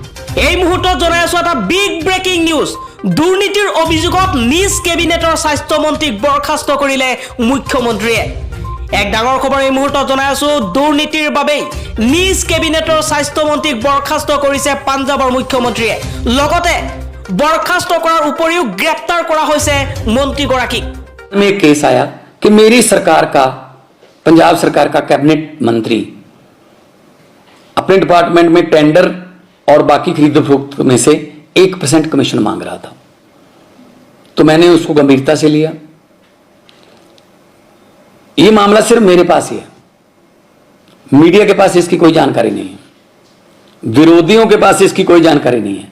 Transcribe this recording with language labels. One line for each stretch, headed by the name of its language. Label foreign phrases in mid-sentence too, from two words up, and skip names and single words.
Assamese: এই মুহূৰ্তত জনাই আছো এটা
English: big breaking news.
Assamese: দুৰ্নীতিৰ অভিযোগত নিজ কেবিনেটৰ স্বাস্থ্য মন্ত্ৰীক বৰখাস্ত কৰিলে মুখ্যমন্ত্ৰীয়ে। এক ডাঙৰ খবৰ এই মুহূৰ্তত জনাই আছো, দুৰ্নীতিৰ বাবেই নিজ কেবিনেটৰ স্বাস্থ্য মন্ত্ৰীক বৰখাস্ত কৰিছে পাঞ্জাবৰ মুখ্যমন্ত্ৰীয়ে। লগতে বৰখাস্ত কৰাৰ উপৰিও গ্ৰেপ্তাৰ কৰা হৈছে মন্ত্ৰীগৰাকীক।
Hindi: में केस आया कि मेरी सरकार का, पंजाब सरकार का कैबिनेट मंत्री अपने डिपार्टमेंट में टेंडर और बाकी खरीद फरोख्त में से 1% कमीशन मांग रहा था। तो मैंने उसको गंभीरता से लिया। ये मामला सिर्फ मेरे पास ही है, मीडिया के पास इसकी कोई जानकारी नहीं है, विरोधियों के पास इसकी कोई जानकारी नहीं है।